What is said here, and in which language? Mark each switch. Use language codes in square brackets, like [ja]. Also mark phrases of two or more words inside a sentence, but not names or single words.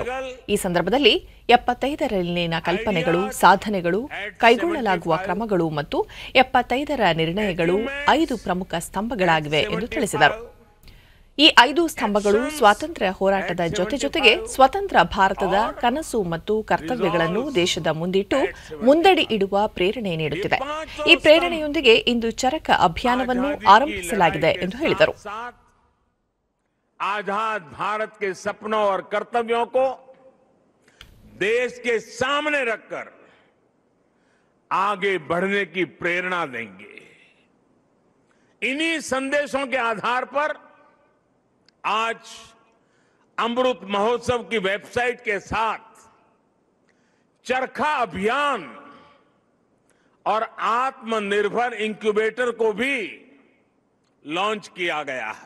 [kn] ಈ ಸಂದರ್ಭದಲ್ಲಿ 75ರಲ್ಲಿನ ಕಲ್ಪನೆಗಳು, ಸಾಧನೆಗಳು, ಕೈಗೊಳ್ಳಲಾಗುವ ಕ್ರಮಗಳು ಮತ್ತು 75ರ ನಿರ್ಣಯಗಳು 5 ಪ್ರಮುಖ ಸ್ತಂಭಗಳಾಗಿವೆ ಎಂದು ತಿಳಿಸಿದರು. ಈ 5 ಸ್ತಂಭಗಳು ಸ್ವಾತಂತ್ರ್ಯ ಹೋರಾಟದ ಜೊತೆಗೆ ಸ್ವತಂತ್ರ ಭಾರತದ ಕನಸು ಮತ್ತು ಕರ್ತವ್ಯಗಳನ್ನು ದೇಶದ ಮುಂದಿಟ್ಟು ಮುಂದಡಿ ಇಡುವ ಪ್ರೇರಣೆ ನೀಡುತ್ತಿದೆ. ಈ ಪ್ರೇರಣೆಯೊಂದಿಗೆ ಇಂದು ಚರಕ ಅಭಿಯಾನವನ್ನು ಆರಂಭಿಸಲಾಗಿದೆ ಎಂದು ಹೇಳಿದರು. [hi] आजाद भारत के सपनों और कर्तव्यों को देश के सामने रखकर आगे बढ़ने की प्रेरणा देंगे. इन्हीं संदेशों के आधार पर आज अमृत महोत्सव की वेबसाइट के साथ चरखा अभियान और आत्मनिर्भर इंक्यूबेटर को भी लॉन्च किया गया है.